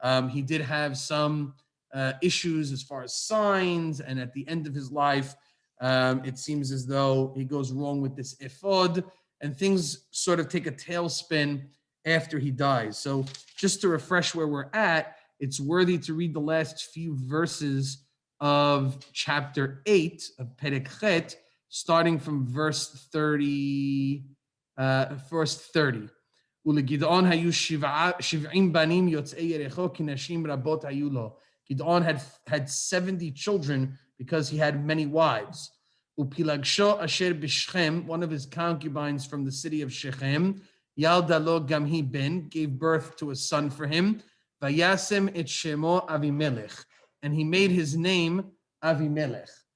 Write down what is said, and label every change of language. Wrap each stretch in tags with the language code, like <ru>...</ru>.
<en>He did have some issues as far as signs, and at the end of his life, it seems as though he goes wrong with this ephod, and things sort of take a tailspin after he dies. So just to refresh where we're at, it's worthy to read the last few verses of chapter 8 of Perek Chet, starting from verse 30. Verse 30.</en> <he>ולגדעון היו 70 בנים יוצאי יריחו כי נשים רבות היו לו.</he> <en>Gideon had 70 children because he had many wives.</en> <he>Upilagsho asher b'Shechem,</he> <en>one of his concubines from the city of Shechem,</en> <he>Yalda lo gamhi ben,</he> <en>gave birth to a son for him.</en> <he>Vayasem et shemo Abimelech,</he> <en>and he made his name Abimelech.</en>